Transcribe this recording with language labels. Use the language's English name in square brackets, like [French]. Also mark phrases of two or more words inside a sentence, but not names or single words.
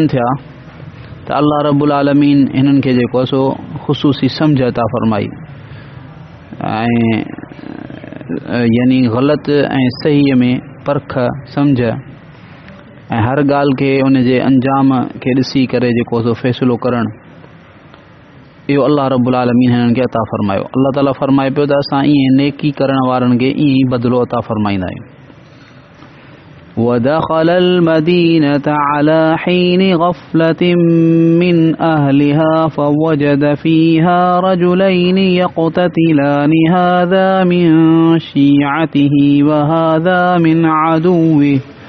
[Sindhi] थिया त [Arabic] الله رب العالمين [Sindhi] हिननि खे जेको आहे सो ख़ुसूसी सम्झ अता फरमाई ऐं यानी ग़लति ऐं सहीअ में परख सम्झ ऐं हर ॻाल्हि खे उन जे अंजाम खे ॾिसी करे जेको सो फ़ैसिलो करणु, इहो [Arabic] الله رب العالمين [Sindhi] हिननि खे अता फरमायो। अल्लाह ताला फरमाए पियो त असां ईअं नेकी करण वारनि खे ईअं ई बदिलो अता फरमाईंदा आहियूं। [Arabic] ودخل المدينة على حين غفلة من أهلها فوجد فيها رجلين يقتتلان هذا من شيعته وهذا من عدوه